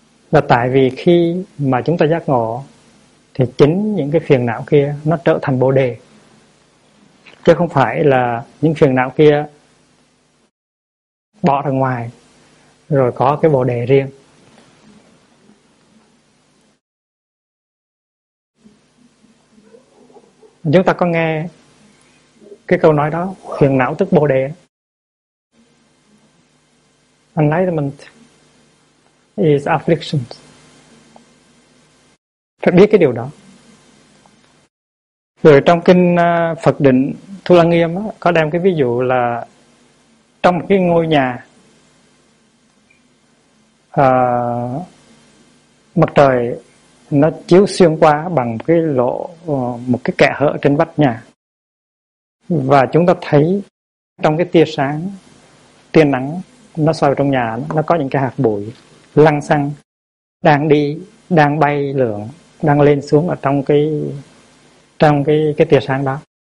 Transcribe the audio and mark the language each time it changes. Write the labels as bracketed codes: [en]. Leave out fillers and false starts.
[vi] Và tại vì khi mà chúng ta giác ngộ thì chính những cái phiền não kia nó trở thành bồ đề, chứ không phải là những phiền não kia bỏ ra ngoài rồi có cái bồ đề riêng. Chúng ta có nghe cái câu nói đó, phiền não tức bồ đề. [en] Enlightenment is affliction. [vi] Phải biết cái điều đó. Rồi trong kinh Phật Định Thu La Nghiêm đó, có đem cái ví dụ là trong cái ngôi nhà mặt trời nó chiếu xuyên qua bằng cái lỗ, một cái kẽ hở trên vách nhà, và chúng ta thấy trong cái tia sáng, tia nắng nó soi vào trong nhà, nó có những cái hạt bụi lăn xăng đang đi, đang bay lượn, đang lên xuống ở trong cái tia sáng đó.